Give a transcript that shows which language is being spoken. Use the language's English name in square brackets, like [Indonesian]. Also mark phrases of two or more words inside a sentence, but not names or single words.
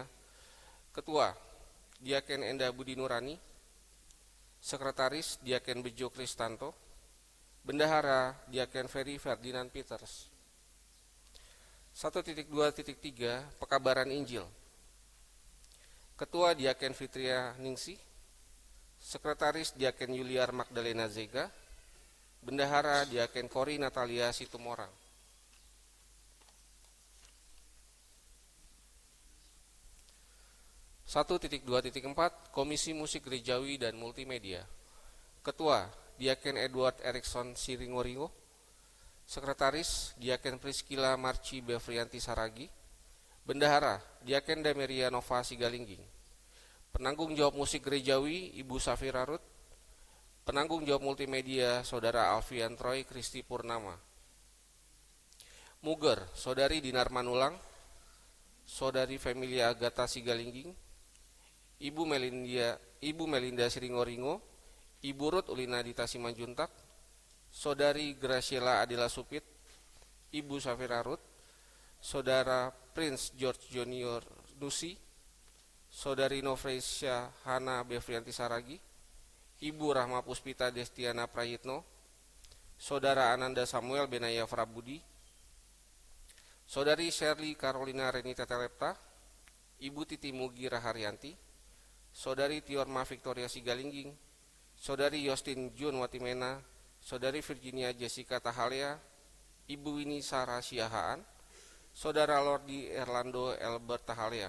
[Indonesian] Ketua Diaken Enda Budi Nurani, Sekretaris Diaken Bejo Kristanto, Bendahara Diaken Ferry Ferdinand Peters. 1.2.3 Pekabaran Injil. Ketua Diaken Fitria Ningsih, Sekretaris Diaken Yuliar Magdalena Zega, Bendahara Diaken Kori Natalia Situmorang. 1.2.4 Komisi Musik Gerejawi dan Multimedia. Ketua Diaken Edward Erikson Siringoringo, Sekretaris Diaken Priscilla Marci Befrianti Saragi, Bendahara Diaken Dameria Nova Sigalingging. Penanggung jawab musik gerejawi Ibu Safira Ruth, penanggung jawab multimedia Saudara Alfian Troy Kristi Purnama. Muger Saudari Dinar Manulang, Saudari Familia Agatha Sigalingging, Ibu Melinda Siringoringo, Ibu Ruth Ulina Dita Simanjuntak, Saudari Graciela Adela Supit, Ibu Safira Ruth, Saudara Prince George Junior Nusi, Saudari Nofresia Hana Befrianti Saragi, Ibu Rahma Puspita Destiana Prayitno, Saudara Ananda Samuel Benaya Frabudi, Saudari Shirley Carolina Renita Telepta, Ibu Titi Mugi Raharyanti, Saudari Tiorma Victoria Sigalingging, Saudari Yostin Jun Watimena, Saudari Virginia Jessica Tahalea, Ibu Winnie Sarah Siahaan, Saudara Lordi Erlando Elbert Tahalea.